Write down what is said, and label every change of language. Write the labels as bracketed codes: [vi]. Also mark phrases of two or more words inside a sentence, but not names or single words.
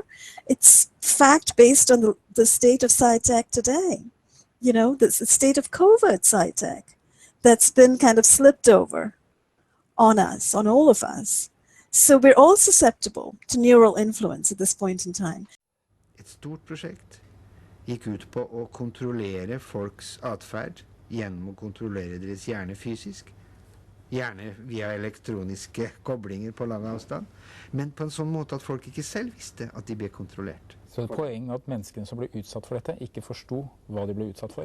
[en] It's fact based on the state of sci-tech today. You know, the state of covert sci-tech that's been kind of slipped over on us, on all of us. So we're all susceptible to neural influence at this point in time. [no] Et stort prosjekt gikk ut på å kontrollere folks atferd gjennom å kontrollere deres hjerne fysisk. Gjerne via elektroniske koblinger på lang avstand, men på en sånn måte at folk ikke selv visste at de ble kontrollert. Så poenget at menneskene som ble utsatt for dette ikke forsto hva de ble utsatt for?